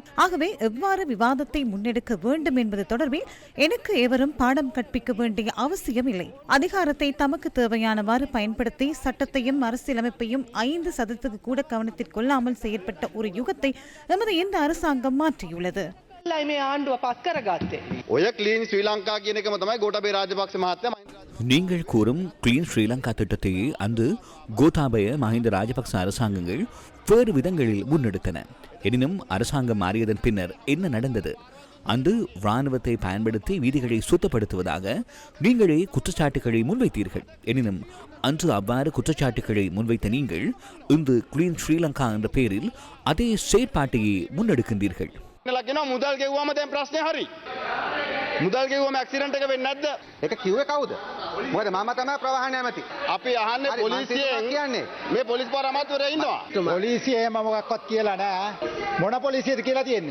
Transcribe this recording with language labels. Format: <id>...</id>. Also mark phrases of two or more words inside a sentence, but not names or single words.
<ta>ஆகவே எவ்வாறு விவாதத்தை முன்னெடுக்க வேண்டும் என்பது தொடர்பில் எனக்கு எவரும் பாடம் கற்பிக்க வேண்டிய அவசியம் இல்லை. அதிகாரத்தை தமக்கு தேவையானவாறு பயன்படுத்தி சட்டத்தையும் அரசியலமைப்பையும் 5% கூட கவனத்தில் கொள்ளாமல் செயற்பட்ட ஒரு யுகத்தை எமது இந்த அரசாங்கம் மாற்றியுள்ளது.</ta> <si>මේ ආණ්ඩුව පත් කරගත්තේ. ඔය ක්ලීන් ශ්‍රී ලංකා කියන එකම තමයි ගෝඨාභය රාජපක්ෂ මහත්තයා</si> <ta>நீங்கள் கூறும் கிளீன் ஸ்ரீலங்கா திட்டத்தை அந்த கோட்டாபய மஹிந்த ராஜபக்ச அரசாங்கங்கள் வேறு விதங்களில் முன்னெடுத்தன. எனினும் அரசாங்கம் மாறியதன் பின்னர் என்ன நடந்தது? அந்த இராணுவத்தை பயன்படுத்தி வீதிகளை சுத்தப்படுத்துவதாக நீங்களே குற்றச்சாட்டுகளை முன்வைத்தீர்கள். எனினும் அன்று அவ்வாறு குற்றச்சாட்டுகளை முன்வைத்த நீங்கள் இந்த கிளீன் ஸ்ரீலங்கா என்ற பெயரில் அதே செயற்பாட்டையே முன்னெடுக்கின்றீர்கள்.</ta> <si>මුදල් ගෙව්වම දැන් ප්‍රශ්නේ හරි. මුදල් ගෙව්වම ඇක්සිඩන්ට් එක වෙන්නේ නැද්ද? ඒක කිව්වේ කවුද? මොකද මම තමයි ප්‍රවාහන ඇමති. අපි අහන්නේ පොලිසියෙන් කියන්නේ මේ පොලිස් පාර අමාත්‍යවරයා ඉන්නවා. පොලිසිය එහෙම මොකක්වත් කියලා නෑ. මොන පොලිසියද කියලා තියෙන්නේ?</si>